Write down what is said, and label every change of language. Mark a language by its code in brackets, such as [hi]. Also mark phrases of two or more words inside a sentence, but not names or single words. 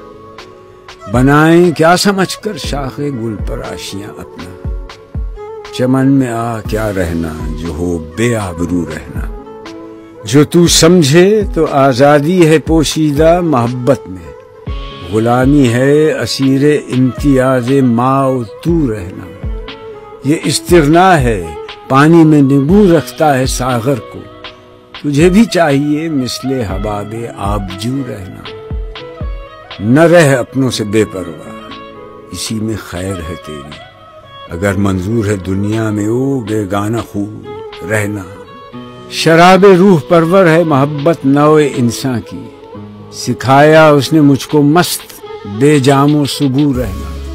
[ur] بنائیں کیا سمجھ کر شاخ گل پر آشیاں اپنا، چمن میں آ کیا رہنا جو ہو بے آبرو رہنا، جو تو سمجھے تو آزادی ہے پوشیدہ محبت میں، غلامی ہے اسیر امتیاز ما و تو رہنا، یہ استغنا ہے پانی میں نگو رکھتا ہے ساغر کو، تجھے بھی چاہیے مثل حباب آبجو رہنا، نہ رہ اپنوں سے بے پرواہ اسی میں خیر ہے تیری، اگر منظور ہے دنیا میں او بیگانہ خوب رہنا، شراب روح پرور ہے محبت نوع انسان کی، سکھایا اس نے مجھ کو مست بے جام و سبو رہنا،